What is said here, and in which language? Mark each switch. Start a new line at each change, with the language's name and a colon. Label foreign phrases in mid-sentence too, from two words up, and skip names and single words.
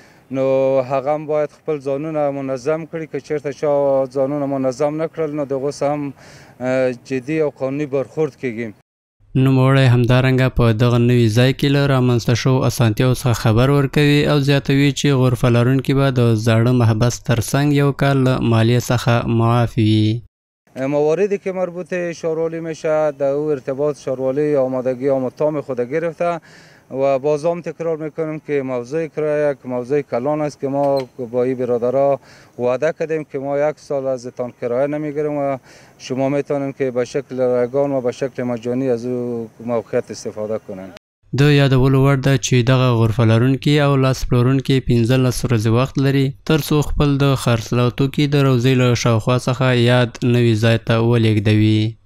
Pashto: نو هغه هم باید خپل ځانونه منظم کړي، که چېرته چا ځانونه منظم نه کړل نو د هغو سره هم جدي او قانوني برخورد کیږي. نوموړی همدارنګه په دغه نوي ځای کې له رامنځته شوو اسانتیاو څخه خبر ورکوي او زیاتوي چې غرفه لرونکي به د زاړه محبس ترڅنګ یو کال له مالیې څخه معاف وي.
Persian: مواردی که مربوط شهرواری میشه در او ارتباط شهرواری آمادگی آموتام خود گرفته و باز هم تکرار میکنیم که موضوع کرایه یک موضوع کلان است که ما با این برادرها وعده کردیم که ما یک سال از تان کرایه نمیگیریم و شما میتونیم که به شکل رایگان و به شکل مجانی از او موقعیت استفاده کنیم.
Pashto: د یادولو وړ ده چې دغه غرفه لرونکي او لاس پلورونکي 15 ورځې وخت لري تر څو خپل د خرڅلاو توکي د روضې له شاوخوا څخه یاد نوي ځای ته ولېږدوي.